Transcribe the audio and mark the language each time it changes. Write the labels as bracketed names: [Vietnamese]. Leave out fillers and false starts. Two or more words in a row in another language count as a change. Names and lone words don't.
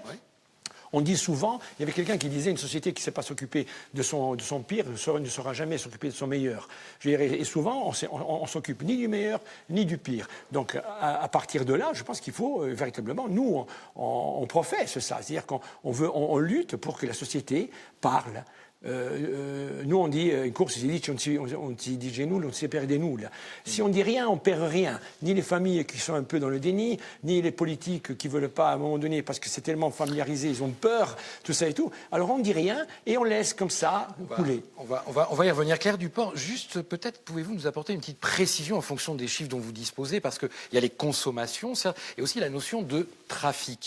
[French] On dit souvent, il y avait quelqu'un qui disait une société qui ne sait pas s'occuper de son pire ne saura jamais s'occuper de son meilleur. Et souvent, on s'occupe ni du meilleur ni du pire. Donc, à partir de là, je pense qu'il faut véritablement, nous, on professe ça. C'est-à-dire qu'on lutte pour que la société parle. Nous, on dit, [Corsican] in corso si dice, on si dice nulla, non si perde nulla. [French] Si on dit rien, on perd rien. Ni les familles qui sont un peu dans le déni, ni les politiques qui ne veulent pas, à un moment donné, parce que c'est tellement familiarisé, ils ont peur, tout ça et tout. Alors, on ne dit rien et on laisse comme ça couler. On va y revenir. Claire Duport, juste peut-être pouvez-vous nous apporter une petite précision en fonction des chiffres dont vous disposez, parce qu'il y a les consommations, et aussi la notion de trafic.